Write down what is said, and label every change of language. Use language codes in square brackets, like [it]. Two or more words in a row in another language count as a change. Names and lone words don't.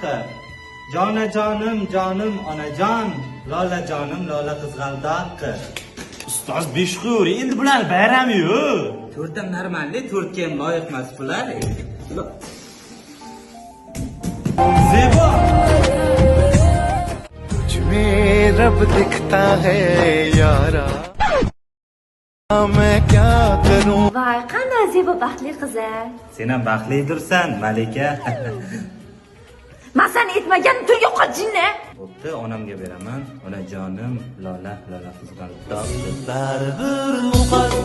[uz] Jonajonim, jonim onajon, lola jonim, lola qizg'aldoq. Ustoz Beshqur, endi bular bayrami-yu. To'rtta normalni, to'rtga ham loyiq emas bular. Zebo. [hi] तुझमें रब दिखता है यारा मैं क्या करूं [uz] Voy, qanday Zebo baxtli qizlar. Sen ham baxtlidirsan, Malika. Men seni aytmagan to'yga qochinni. Bo'pti, onamga beraman. Onajonim, lola, lola qizg'aldoq.